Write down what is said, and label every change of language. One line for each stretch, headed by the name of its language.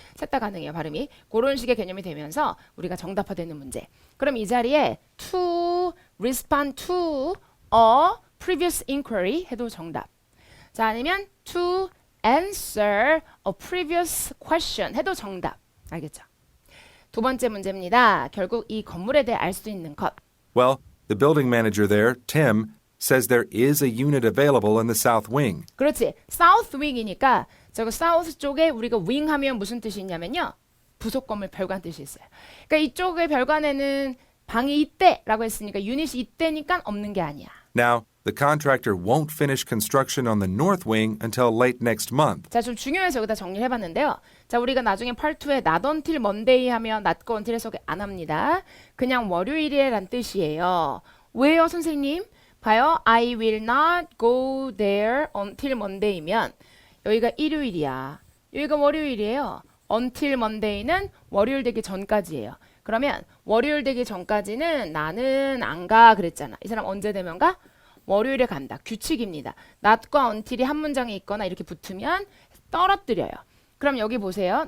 Korean: 셋 다 가능해요 발음이 그런 식의 개념이 되면서 우리가 정답화되는 문제 그럼 이 자리에
English: to respond to a previous inquiry
Korean: 해도 정답 자 아니면
English: to answer a previous question
Korean: 해도 정답. 알겠죠? 두 번째 문제입니다. 결국 이 건물에 대해 알 수 있는 것.
English: Well, the building manager there, Tim, says there is a unit available in the south wing.
Korean: 그렇지. south wing이니까 저거 south 쪽에 우리가 wing 하면 무슨 뜻이 있냐면요. 부속 건물 별관 뜻이 있어요. 그러니까 이쪽의 별관에는 방이 있대라고 했으니까 유닛이 있대니까 없는 게 아니야.
English: Now, the contractor won't finish construction on the north wing until late next month.
Korean: 자, 좀 중요해서 여기다 정리를 해봤는데요. 자, 우리가 나중에 part 2에
English: not until Monday
Korean: 하면 not과 until 해석 안 합니다. 그냥 월요일이란 뜻이에요. 왜요, 선생님? 봐요.
English: I will not go there until Monday면
Korean: 여기가 일요일이야. 여기가 월요일이에요. until Monday는 월요일 되기 전까지예요. 그러면 월요일 되기 전까지는 나는 안 가 그랬잖아. 이 사람 언제 되면 가? 월요일에 간다. 규칙입니다. not과 until이 한 문장에 있거나 이렇게 붙으면 떨어뜨려요. 그럼 여기 보세요.